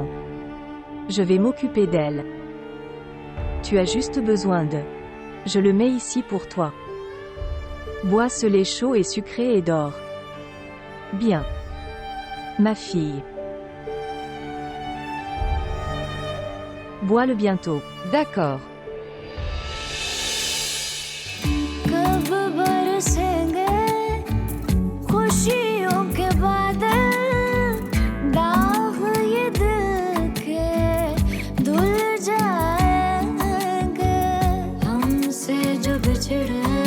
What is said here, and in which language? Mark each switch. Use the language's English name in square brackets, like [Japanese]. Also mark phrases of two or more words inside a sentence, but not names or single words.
[French] Je vais m'occuper d'elle. Tu as juste besoin de... Je le mets ici pour toi. Bois ce lait chaud et sucré et dors. Bien. Ma fille. Bois-le bientôt. D'accord. [Hindi] कब बरसेंगे खुशियों के बादल, दाग ये दिल के धुल जाएंगे, हमसे जो बिछड़े